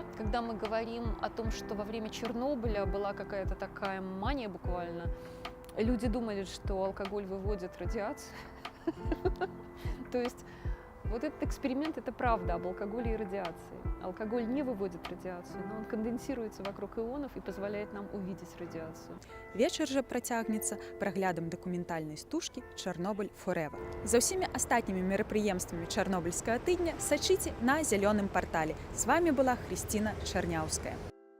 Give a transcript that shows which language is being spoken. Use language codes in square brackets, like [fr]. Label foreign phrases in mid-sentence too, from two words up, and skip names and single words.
[ru] Когда мы говорим о том, что во время Чернобыля была какая-то такая мания буквально, люди думали, что алкоголь выводит радиацию. То есть вот этот эксперимент – это правда об алкоголе и радиации. Алкоголь не выводит радиацию, но он конденсируется вокруг ионов и позволяет нам увидеть радиацию. [be] Вечер же працягнецца праглядам дакументальнай стужкі «Чарнобыль Forever». За ўсімі астатнімі мерапрыемствамі чарнобыльскага тыдня сачыце на зялёным партале. З вами была Хрысціна Чарняўская.